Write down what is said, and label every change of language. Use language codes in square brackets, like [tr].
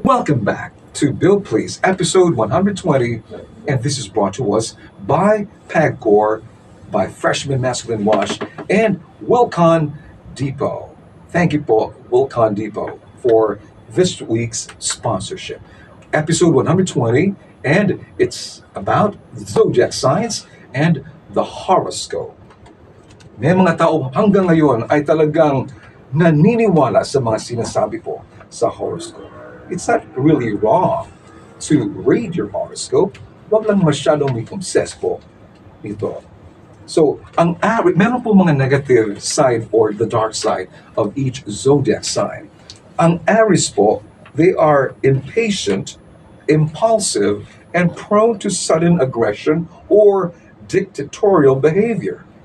[en] Welcome back to Bill Please, episode 120, and this is brought to us by Pagcor, by Freshman Masculine Wash, and Wilcon Depot. Thank you, Wilcon Depot, for this week's sponsorship. Episode 120, and it's about zodiac signs and the horoscope. [tl] May mga tao hanggang ngayon ay talagang naniniwala sa mga sinasabi po sa horoscope. [en] It's not really wrong to read your horoscope. [tl] Wag lang masyadong may obsess po nito. So, meron po mga negative side [en] or the dark side of each zodiac sign. [tl] Ang Aries po, [en] they are impatient, impulsive, and prone to sudden aggression or dictatorial behavior.